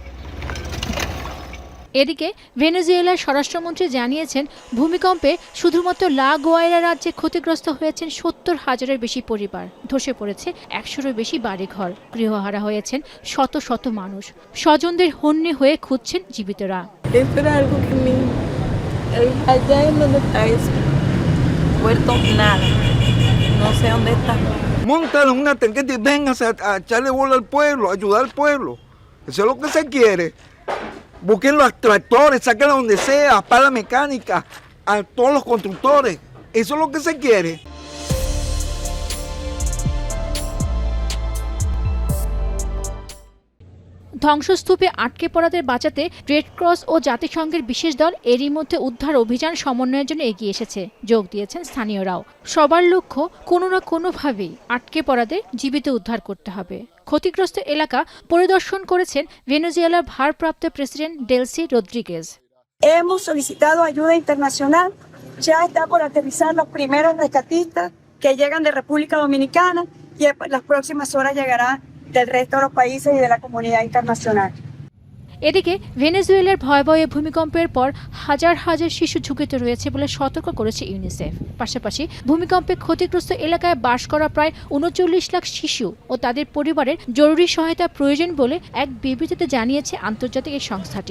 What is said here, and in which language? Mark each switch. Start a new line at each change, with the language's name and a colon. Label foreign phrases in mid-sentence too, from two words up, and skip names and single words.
Bangla: এদিকে ভেনেজুয়েলার স্বরাষ্ট্রমন্ত্রী জানিয়েছেন, ভূমিকম্পে শুধুমাত্র লা গুয়াইরা রাজ্যে ক্ষতিগ্রস্ত হয়েছেন ৭০,০০০-এর বেশি পরিবার। ধসে পড়েছে ১০০-এরও বেশি বাড়িঘর, গৃহহারা হয়েছেন শত শত মানুষ। স্বজনদের হন্যে হয়ে খুঁজছেন জীবিতরা।
Spanish: Montaron una tanqueta y vengas a echarle bola al pueblo, a ayudar al pueblo. Eso es lo que se quiere. Busquen los tractores, sáquenla donde sea, pala mecánica, a todos los constructores. Eso es lo que se quiere.
Bangla: ধ্বংসস্তূপে আটকে পড়াদের বাঁচাতে রেড ক্রস ও জাতিসংঘের বিশেষ দল এরই মধ্যে উদ্ধার অভিযান সমন্বয়ের জন্য এগিয়ে এসেছে। যোগ দিয়েছেন স্থানীয়রাও। সবার লক্ষ্য কোনো না কোনোভাবেই আটকে পড়াদের জীবিত উদ্ধার করতে হবে। ক্ষতিগ্রস্ত এলাকা পরিদর্শন করেছেন ভেনেজুয়েলার ভারপ্রাপ্ত প্রেসিডেন্ট ডেলসি রদ্রিগেজ।
Spanish: Hemos solicitado ayuda internacional. Ya está por aterrizar los primeros rescatistas que llegan de República Dominicana y en las próximas horas llegará del resto de los países y de la comunidad internacional.
Bangla: এদিকে ভেনেজুয়েলার ভয়াবহ ভূমিকম্পের পর হাজার হাজার শিশু ঝুঁকিতে রয়েছে বলে সতর্ক করেছে ইউনিসেফ। পাশাপাশি ভূমিকম্পে ক্ষতিগ্রস্ত এলাকায় বাস করা প্রায় ৩৯ লাখ শিশু ও তাদের পরিবারের জরুরি সহায়তা প্রয়োজন বলে এক বিবৃতিতে জানিয়েছে আন্তর্জাতিক এই সংস্থাটি।